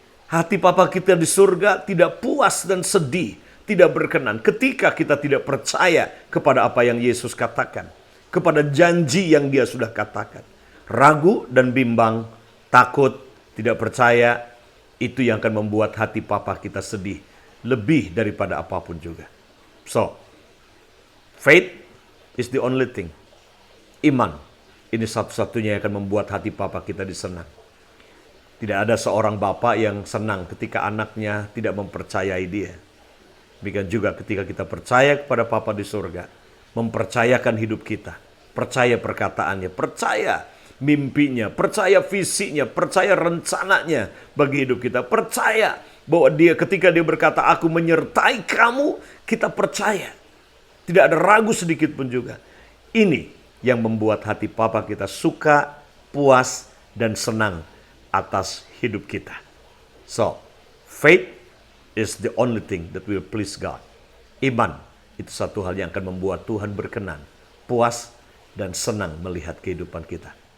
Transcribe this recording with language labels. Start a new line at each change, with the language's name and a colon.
Indonesian: Hati Papa kita di surga tidak puas dan sedih, tidak berkenan ketika kita tidak percaya kepada apa yang Yesus katakan, kepada janji yang Dia sudah katakan. Ragu dan bimbang, takut, tidak percaya, itu yang akan membuat hati Papa kita sedih. Lebih daripada apapun juga.
English: So, faith is the only thing.
Indonesian: Iman, ini satu-satunya yang akan membuat hati Papa kita disenang. Tidak ada seorang bapa yang senang ketika anaknya tidak mempercayai dia. Demikian juga ketika kita percaya kepada Papa di surga. Mempercayakan hidup kita. Percaya perkataannya, percaya mimpinya, percaya visinya, percaya rencananya bagi hidup kita. Percaya bahwa Dia ketika Dia berkata, aku menyertai kamu, kita percaya. Tidak ada ragu sedikit pun juga. Ini yang membuat hati Papa kita suka, puas, dan senang atas hidup kita.
English: So, faith is the only thing that will please God.
Indonesian: Iman itu satu hal yang akan membuat Tuhan berkenan, puas, dan senang melihat kehidupan kita.